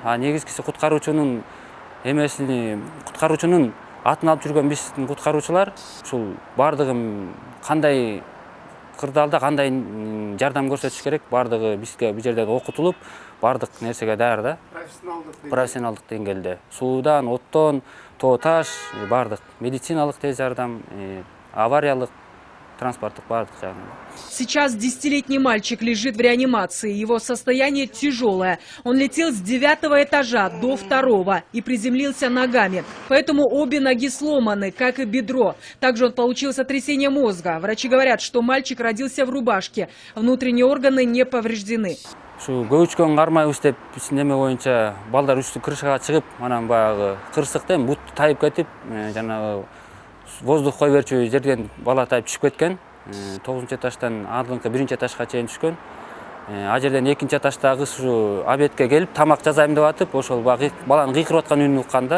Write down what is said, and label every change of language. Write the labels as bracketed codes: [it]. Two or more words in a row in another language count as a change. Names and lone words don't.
[ky] А негизгиси куткаруучунун куткаруучунун атын алып жүргөн биздин куткаруучулар ушул бардыгы кандай кырдаалда кандай жардам көрсөтүш керек, бардыгы бизге бул жерден окутулуп, бардык нерсеге даяр да. Профессионалдык деңгээлде. Суудан, оттон, тоо таш, бардык медициналык тез жардам, авариялык, транспорттук бардык жагынан. [ru] Сейчас 10-летний мальчик лежит в реанимации. Его состояние тяжелое. Он летел с 9-го этажа до 2-го и приземлился ногами. Поэтому обе ноги сломаны, как и бедро. Также он получил сотрясение мозга. Врачи говорят, что мальчик родился в рубашке. Внутренние органы не повреждены. [ky] Шу көчкөн кармайбыз деп биз неме боюнча балдар үстү крышага чыгып, анан баягы кырсыктан бут тайып кетип, жанагы воздух кой берчү жерден бала тайып түшүп кеткен. 9-этаждан алдыңкы 1-этажга чейин түшкөн. А жерден 2-этаждагы ушу обедке келип тамак жасайм деп атып, ошол баланын кыйкырып аткан үнүн уккан да.